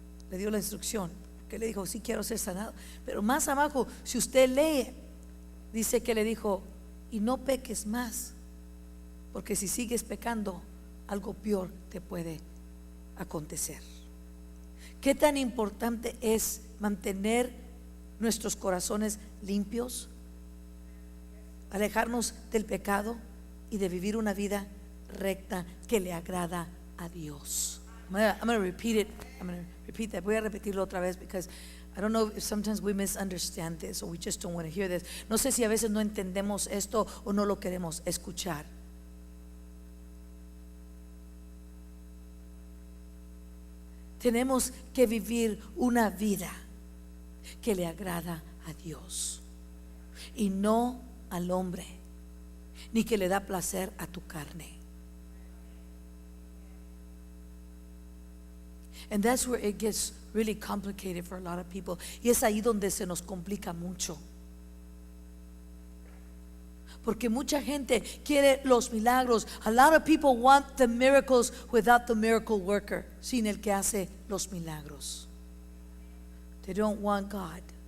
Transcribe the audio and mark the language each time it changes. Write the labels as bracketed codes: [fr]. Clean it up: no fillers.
[es] Le dio la instrucción, que le dijo, sí quiero ser sanado. Pero más abajo, si usted lee, dice que le dijo, y no peques más, porque si sigues pecando, algo peor te puede acontecer. ¿Qué tan importante es mantener nuestros corazones limpios? Alejarnos del pecado y de vivir una vida recta que le agrada a Dios. [en] I'm going to repeat it. I'm going to repeat that. [es] Voy a repetirlo otra vez [en] because I don't know if sometimes we misunderstand this or we just don't want to hear this. [es] No sé si a veces no entendemos esto o no lo queremos escuchar. Tenemos que vivir una vida que le agrada a Dios y no al hombre, ni que le da placer a tu carne. [en] And that's where it gets really complicated for a lot of people. [es] Y es ahí donde se nos complica mucho. Porque mucha gente quiere los milagros. [en] A lot of people want the miracles without the miracle worker, [es] sin el que hace los milagros. [en] They don't want God.